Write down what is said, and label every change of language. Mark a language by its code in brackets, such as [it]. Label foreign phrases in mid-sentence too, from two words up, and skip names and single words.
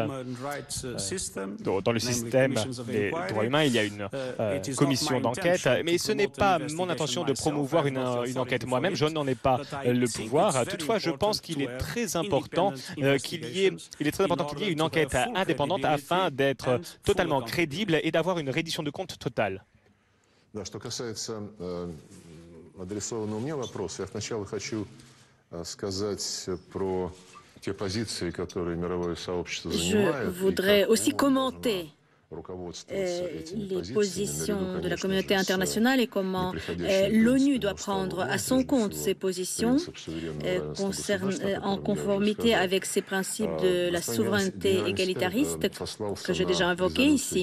[fr] Dans le système des droits humains, il y a une commission d'enquête, mais ce n'est pas mon intention de promouvoir une enquête moi-même, je n'en ai pas le pouvoir. Toutefois, je pense qu'il est très important qu'il y ait une enquête indépendante afin d'être totalement crédible et d'avoir une reddition de comptes totale. [ru] Да, что касается адресованного мне вопроса, я сначала хочу сказать про те позиции, которые мировое сообщество занимает. [fr] Je voudrais aussi commenter les positions de la communauté internationale et comment l'ONU doit prendre à son compte ces positions en conformité avec ces principes de la souveraineté égalitariste que j'ai déjà invoqués ici.